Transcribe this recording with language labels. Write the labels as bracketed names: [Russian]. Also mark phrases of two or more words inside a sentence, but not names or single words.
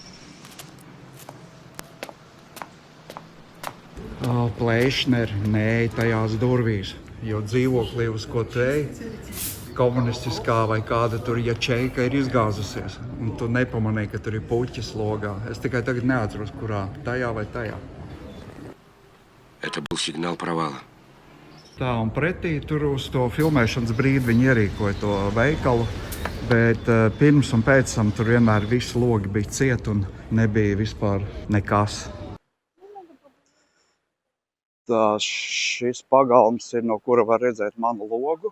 [Latvian] Plēšneri neej tajās durvīs, jo dzīvoklī, uz ko tu ej, komunistiskā vai kāda tur jačeika ir izgāzusies, un tu nepamanīji, ka tur ir puķis logā. Es tikai tagad neatceros, kurā, tajā vai tajā. [Russian] Это был сигнал провала. [Latvian] Tā, un pretī tur uz to filmēšanas brīdi viņi ierīkoja to veikalu, bet pirms un pēc tam tur vienmēr visi logi bija ciet un nebija vispār nekas. Šis pagalms ir, no kura var redzēt manu logu.